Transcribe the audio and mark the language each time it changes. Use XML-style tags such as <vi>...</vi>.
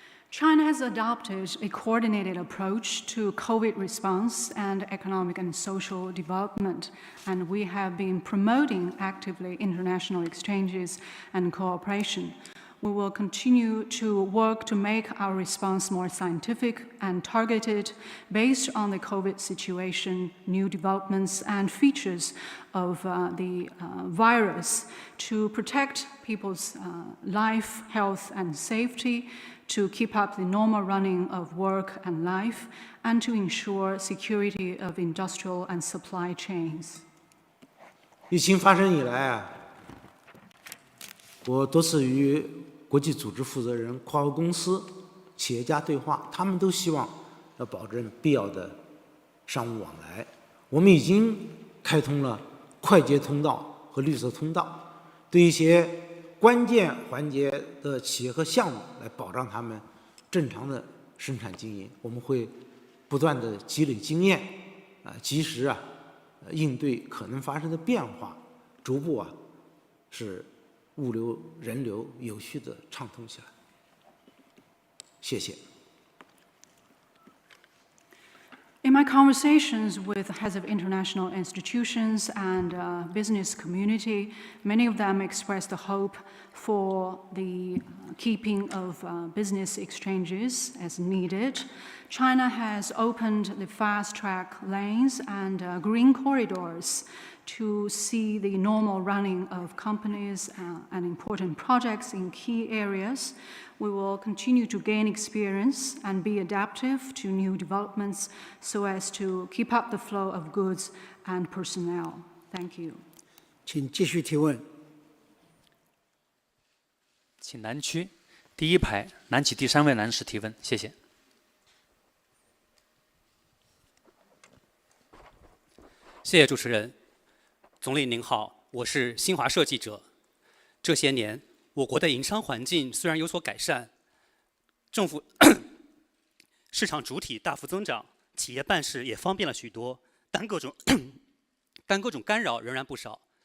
<en>China has adopted a coordinated approach to COVID response and economic and social development, and we have been promoting actively international exchanges and cooperation. We will continue to work to make our response more scientific and targeted based on the COVID situation, new developments and features of the virus to protect people's life, health and safety, to keep up the normal running of work and life, and to ensure security of industrial and supply chains.</en> <zh>疫情发生以来我多次与国际组织负责人、跨国公司、企业家对话，他们都希望要保证必要的商务往来。我们已经开通了快捷通道和绿色通道，对一些关键环节的企业和项目来保障他们正常的生产经营。我们会不断的积累经验，及时应对可能发生的变化，逐步使物流、人流有序的畅通起来。谢谢。</zh> <en>In my conversations with heads of international institutions and business community, many of them expressed the hope for the keeping of business exchanges as needed. China has opened the fast-track lanes and green corridors to see the normal running of companies and important projects in key areas. We will continue to gain experience and be adaptive to new developments so as to keep up the flow of goods and personnel. Thank you.</en> <zh>请继续提问。请南区第一排南起第3位男士提问，谢谢。谢谢主持人。总理您好，我是新华社记者。这些年，我国的营商环境虽然有所改善，政府市场主体大幅增长，企业办事也方便了许多，但各种干扰仍然不少。</zh>